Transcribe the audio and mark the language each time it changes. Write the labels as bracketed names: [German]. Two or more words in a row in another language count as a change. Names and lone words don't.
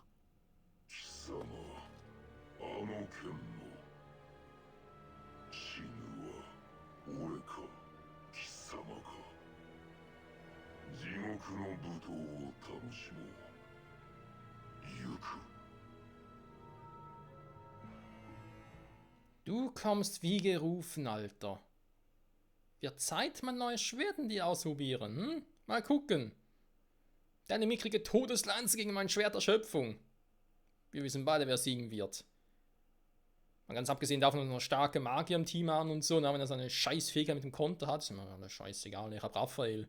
[Japanese] 貴様、あの剣の死ぬは俺か貴様か。地獄の舞踏を楽しもう。行く。 [German] Du kommst wie gerufen, Alter. Wird Zeit, mein neues Schwert in dir ausprobieren, hm? Mal gucken. Deine mickrige Todeslanze gegen mein Schwert der Schöpfung. Wir wissen beide, wer siegen wird. Mal ganz abgesehen davon, dass wir noch starke Magier im Team haben und so, und wenn er seine Scheißfähigkeit mit dem Konter hat, ist mir scheißegal, ich hab Raphael.